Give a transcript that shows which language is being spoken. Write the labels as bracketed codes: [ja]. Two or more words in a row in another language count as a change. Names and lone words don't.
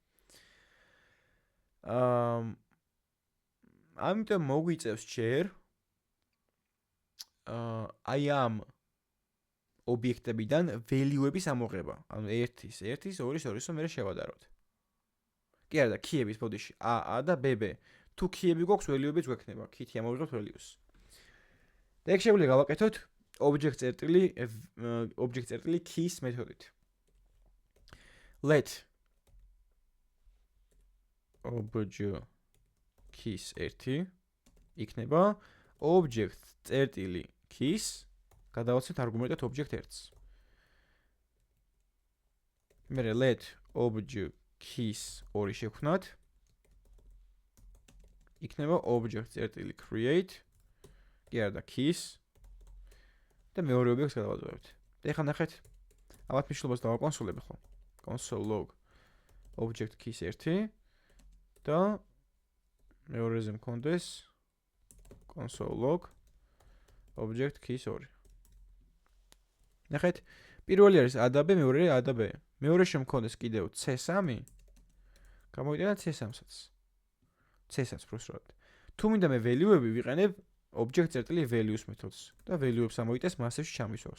[ka] ამიტომ მოგვიწევს ჯერ აი ამ ობიექტებიდან value-ების ამოღება. ანუ 1-ის, 2-ის, 2-ის, 2-ის, მერე შევადაროთ. კი არა და key-ების ბოდიში a და b. თუ key-ები გვაქვს, value-ებიც გვექნება. key-ი ამოვიღებთ value-ს. და ეგ შეგვიძლია გავაკეთოთ object წერტილი keys მეთოდით. [en] let object keys 1 [ka] იქნება object წერტილი keys გადავაცეთ არგუმენტად object 1-ს. მერე [en] let object keys 2 [ka] შევქმნათ. იქნება object წერტილი create კი არა და keys და მეორე ობიექტს გადავაძვევთ. და ეხლა ნახეთ ამათ მნიშვნელობას დავაკონსოლებ ხო? [en] console log object keys 1 [ka] და მეორეზე მქონდეს [en] console log object keys 2. [ka] ნახეთ, პირველი არის a და b, მეორე a და b. მეორე შემქონდეს კიდევ c3, გამოვიტანა c3-საც. c3-ს პროსრად. თუ მინდა მე value-ები ვიყენებ object წერტილი values მეთოდს და value-ებს ამოიტანს მასივში ჩამისვავს.